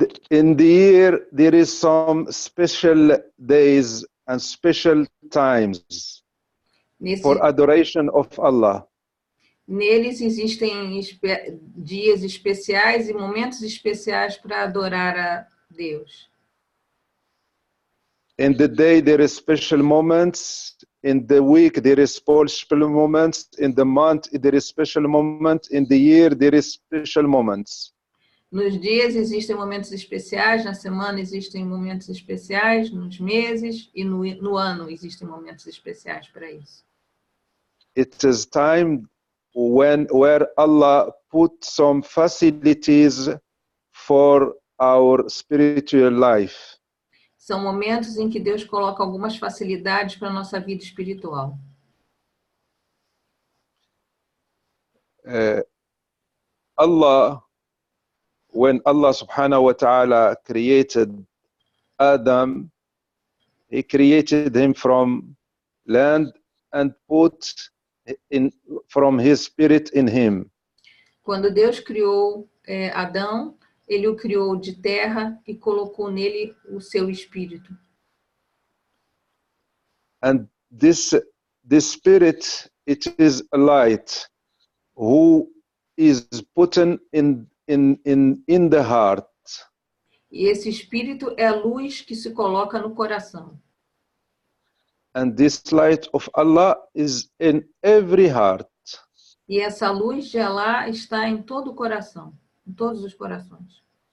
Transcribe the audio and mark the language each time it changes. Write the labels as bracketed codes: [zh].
[en] In the year, there is some special days and special times for adoration of Allah. [pt] Neles existem dias especiais e momentos especiais para adorar a Deus. [en] In the day, there is special moments. In the week, there is special moments. In the month, there is special moment. In the year, there is special moments. [pt] Nos dias existem momentos especiais, na semana existem momentos especiais, nos meses e no ano existem momentos especiais para isso. [en] It is time where Allah put some facilities for our spiritual life. [pt] São momentos em que Deus coloca algumas facilidades para a nossa vida espiritual. [en] When Allah [ar] subhanahu wa ta'ala [en] created Adam, he created him from land and put from his spirit in him. [pt] Quando Deus criou Adão, ele o criou de terra e colocou nele o seu espírito. [en] And this spirit, it is a light who is put in the heart. [pt] E esse espírito é a luz que se coloca no coração. [en] And this light of Allah is in every heart. [pt] E essa luz de Allah está em todo o coração, em todos os corações.